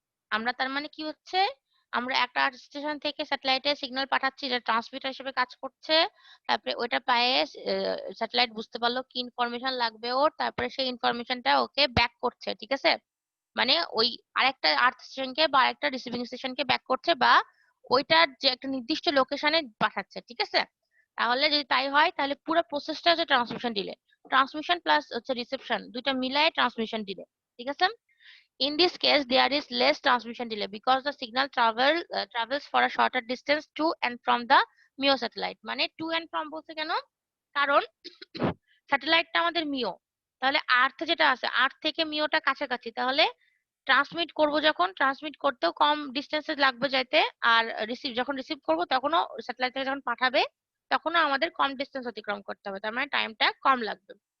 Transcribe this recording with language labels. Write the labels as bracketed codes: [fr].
[bn] আমরা তার মানে কি হচ্ছে, আমরা একটা স্টেশন থেকে স্যাটেলাইটে সিগন্যাল পাঠাচ্ছি, যেটা ট্রান্সমিটার হিসেবে কাজ করছে, তারপরে ওইটা পায়ে স্যাটেলাইট বুঝতে পারলো কি ইনফরমেশন লাগবে ওর, তারপরে সেই ইনফরমেশনটা ওকে ব্যাক করছে, ঠিক আছে, মানে ওই আরেকটা আর্থ স্টেশনকে বা আরেকটা রিসিভিং স্টেশনকে ব্যাক করছে, বা ওইটার যে একটা নির্দিষ্ট লোকেশনে পাঠাচ্ছে, ঠিক আছে। তাহলে যদি তাই হয় তাহলে পুরো প্রসেসটা হচ্ছে ট্রান্সমিশন ডিলে, ট্রান্সমিশন প্লাস হচ্ছে রিসেপশন দুইটা মিলায় ট্রান্সমিশন ডিলে, ঠিক আছে। [en] In this case, there is less transmission delay because the signal travels for a shorter distance to and from the MEO satellite. [bn] মানে to and from বলতে কেন, কারণ স্যাটেলাইটটা আমাদের মিও, তাহলে আর্থ যেটা আছে আর্থ থেকে মিওটা কাছাকাছি, তাহলে ট্রান্সমিট করব যখন, ট্রান্সমিট করতেও কম ডিস্টেন্সে লাগবে যাইতে, আর যখন রিসিভ করব তখনও স্যাটেলাইট থেকে যখন পাঠাবে তখনও আমাদের কম ডিস্টেন্স অতিক্রম করতে হবে, তার মানে টাইমটা কম লাগবে।